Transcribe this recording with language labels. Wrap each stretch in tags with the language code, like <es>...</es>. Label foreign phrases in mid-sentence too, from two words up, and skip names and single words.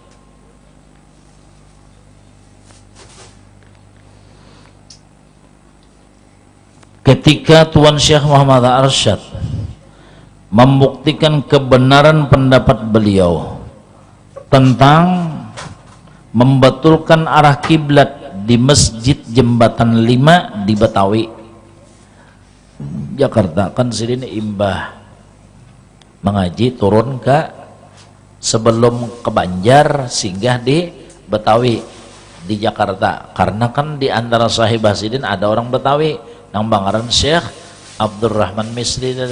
<id>Ketika Tuan Syekh Muhammad Arsyad membuktikan kebenaran pendapat beliau tentang membetulkan arah kiblat di Masjid Jembatan 5 di Betawi, Jakarta,</id> <bjn>kan sini imbah mengaji turun ke sebelum ke Banjar, singgah di Betawi di Jakarta, karena kan di antara sahibah sidin ada orang Betawi nang bangaran Syekh Abdurrahman Misri deh.</bjn>